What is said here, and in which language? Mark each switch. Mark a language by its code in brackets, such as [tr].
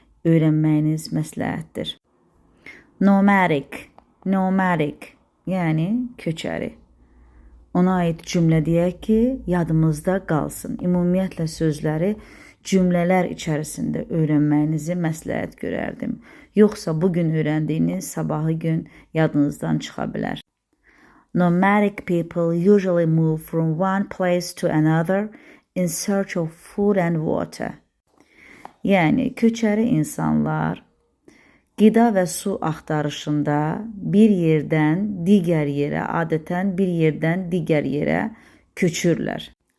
[az] Öyrənməyiniz məsləhətdir. Nomadic, yəni köçəri. Ona aid cümlə deyək ki, yadımızda qalsın. Ümumiyyətlə sözləri cümlələr içərisində öyrənməyinizi məsləhət görərdim. Yoxsa bugün öyrəndiyiniz sabahı gün yadınızdan çıxa bilər. [en] Nomadic people usually move from one place to another in search of food and water. [az] Yəni, köçəri insanlar qida və su axtarışında bir yerdən digər yerə, adətən bir yerdən digər yerə köçürlər.